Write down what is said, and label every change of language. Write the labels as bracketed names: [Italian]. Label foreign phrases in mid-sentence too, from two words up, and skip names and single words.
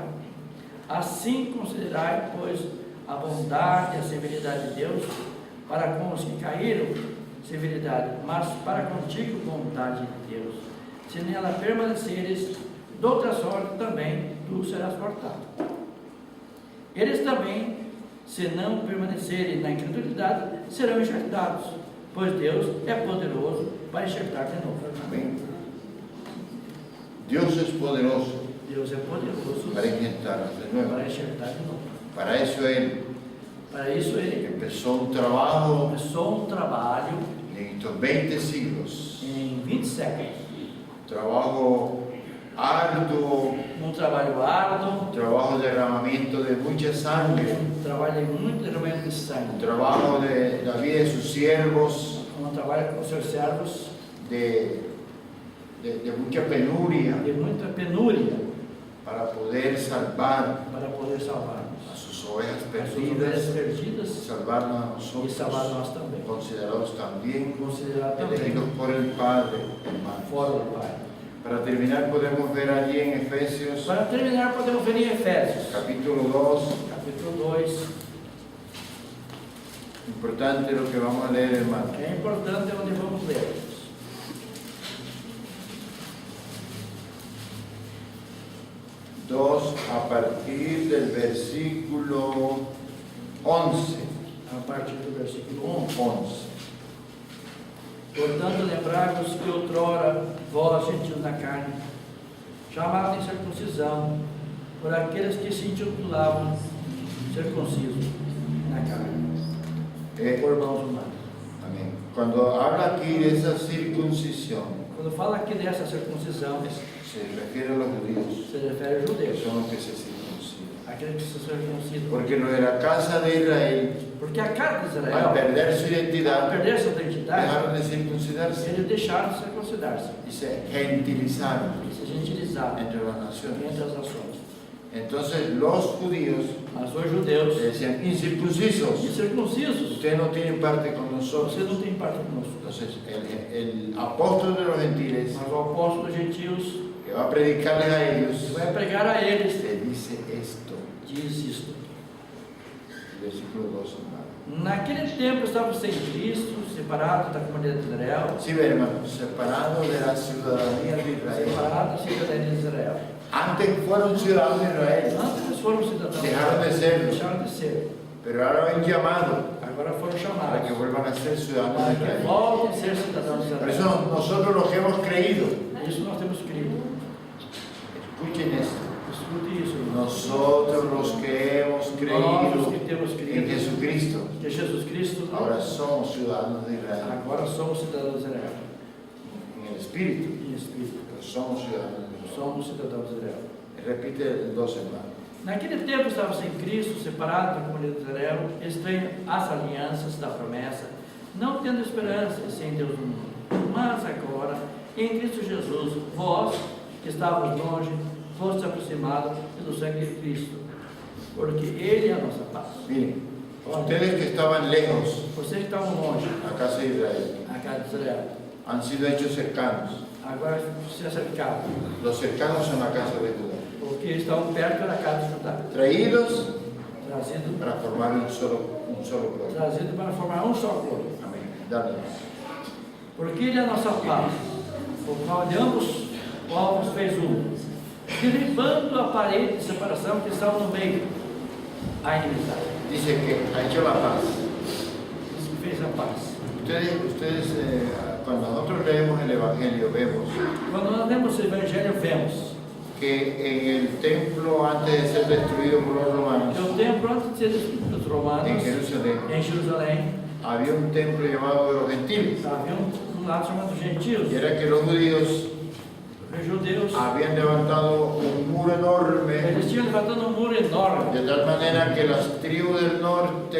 [Portuguese] Assim considerai, pois, a bondade e a severidade de Deus para com os que caíram, severidade, mas para contigo, bondade de Deus. Se nela permaneceres, de outra sorte também tu serás cortado. Eles também, se não permanecerem na incredulidade, serão enxertados, pois Deus é poderoso para enxertar de novo. [Spanish] Amén. Dios es poderoso [Portuguese] Deus é poderoso [Spanish] para injertarnos de nuevo. [Portuguese] para enxertar de novo. [Spanish] Para eso Él [Portuguese] Para isso ele [Spanish] empezó un trabajo [Portuguese] começou um trabalho [Spanish] en estos 20 siglos. [Portuguese] em 20 séculos. [Spanish] Trabajo arduo, [Portuguese] Um trabalho árduo, [Spanish] trabajo de derramamiento de mucha sangre, [Portuguese] um trabalho de muito derramamento de sangue, [Spanish] trabajo de la vida de sus siervos, [Portuguese] um trabalho com seus servos, [Spanish] de mucha penuria, [Portuguese] de muita penúria [Spanish] para poder salvar [Portuguese] para poder [Spanish] a [Portuguese] salvar-nos. [Spanish] sus ovejas [Portuguese] As suas ovelhas [Spanish] perdidas, [Portuguese] perdidas [Spanish] salvarnos a [Portuguese] e salvar [Spanish] nosotros, [Portuguese] nós também. [Spanish] considerados también [Portuguese] Considerar também [Spanish] elegidos por el Padre, hermanos. [Portuguese] fora do Pai. [Spanish] Para terminar, podemos ver allí en Efesios [Portuguese] Para terminar, podemos ver em Efésios, [Spanish] capítulo 2, [Portuguese] capítulo 2. [Spanish] importante lo que vamos a leer, hermano. [Portuguese] É importante onde vamos ler. [Spanish] 2 a partir del versículo 11. [Portuguese] A partir do versículo 11. 11. Portanto, lembrai-vos que outrora vós, gentios na carne, chamados em circuncisão, por aqueles que se intitulavam circuncisos na carne, por mãos humanas. [Spanish] Amén. Cuando habla aquí de esa circuncisión, [Portuguese] Quando fala aqui dessa circuncisão, [Spanish] se refiere a los judíos, [Portuguese] se refere a [Spanish] que [Portuguese] judeus, [Spanish] son los que se circuncidan. [Portuguese] aqueles que se circuncidam. [Spanish] Porque los de la casa de Israel, [Portuguese] Porque a casa de [Spanish] al [Portuguese] Israel, [Spanish] perder su [Portuguese] ao [Spanish] identidad, [Portuguese] perder sua identidade, [Spanish] dejaron de circuncidarse [Portuguese] eles deixaram de circuncidar-se [Spanish] y se gentilizaron [Portuguese] e se gentilizaram [Spanish] entre las naciones. [Portuguese] entre as nações. [Spanish] Entonces los judíos [Portuguese] Mas os judeus, [Spanish] decían, incircuncisos, [Portuguese] incircuncisos, [Spanish] ustedes no tienen parte con nosotros. [Portuguese] você não tem parte conosco. [Spanish] Entonces el apóstol de los gentiles, [Portuguese] Mas o apóstolo dos gentios [Spanish] que va a predicarles a ellos, [Portuguese] vai pregar a eles, [Spanish] le dice esto, [Portuguese] diz isto. [Spanish] versículo 2, hermano. [Portuguese] Naquele tempo estavam sem Cristo, separados da comunidade de Israel, [Spanish] Sí, ve, hermano, separado de la ciudadanía de Israel. [Portuguese] separados da cidadania de Israel. [Spanish] Antes fueron ciudadanos de Israel, [Portuguese] Antes eles foram cidadãos, Deixaram de ser. deixaram de ser. [Spanish] pero ahora ven llamado [Portuguese] Agora foram [Spanish] para [Portuguese] chamados [Spanish] que vuelvan a ser ciudadanos [Portuguese] para [Spanish] de [Portuguese] que [Spanish] Israel. [Portuguese] voltem a ser cidadãos de [Spanish] Por [Portuguese] Israel. [Spanish] eso nosotros los que hemos creído, [Portuguese] Isso nós temos crido. [Spanish] escuchen esto, [Portuguese] Escute isso, irmão. [Spanish] nosotros los que hemos [Portuguese] Nós [Spanish] creído [Portuguese] que temos [Spanish] en [Portuguese] crido [Spanish] Jesucristo, [Portuguese] que Jesus Cristo [Spanish] ahora somos ciudadanos de Israel. [Portuguese] agora somos cidadãos de Israel. [Spanish] En el espíritu, [Portuguese] Em espírito, [Spanish] pero somos ciudadanos de Israel. [Portuguese] somos cidadãos de Israel. [Spanish] Repite el 2, hermano. [Portuguese] Naquele tempo estava sem Cristo, separado da comunidade de Israel, estranho às alianças da promessa, não tendo esperança sem Deus no mundo. Mas agora, em Cristo Jesus, vós, que estavas longe, foste aproximados pelo sangue de Cristo, porque Ele é a nossa paz. [Spanish] Miren, ustedes que estaban lejos, [Portuguese] Vocês que estavam longe, [Spanish] a casa de Israel, [Portuguese] a casa de Israel, [Spanish] han sido hechos cercanos. [Portuguese] agora se acercaram, [Spanish] Los cercanos son la casa de Judá. [Portuguese] porque estavam perto da casa de Judá, [Spanish] Traídos [Portuguese] trazido [Spanish] para formar un solo pueblo. [Portuguese] para formar um só corpo. [Spanish] Amén. Dale. [Portuguese] Porque Ele é a nossa paz, o qual de ambos povos fez um, derribando a parede de separação que estava no meio, a inimizade. [Spanish] Dice que ha hecho la paz. [Portuguese] Isso que fez a paz. [Spanish] Ustedes cuando nosotros leemos el Evangelio, vemos [Portuguese] Quando nós lemos o Evangelho, vemos [Spanish] que en el templo, antes de ser destruido por los romanos, [Portuguese] que o templo, antes de ser destruído pelos romanos, [Spanish] en Jerusalén, [Portuguese] em Jerusalém, [Spanish] había un templo llamado de los gentiles. [Portuguese] havia um lado chamado gentios. [Spanish] Y era que los judíos [Portuguese] Os judeus, [Spanish] habían levantado un muro enorme, [Portuguese] eles tinham levantado um muro enorme, [Spanish] de tal manera que las tribus del norte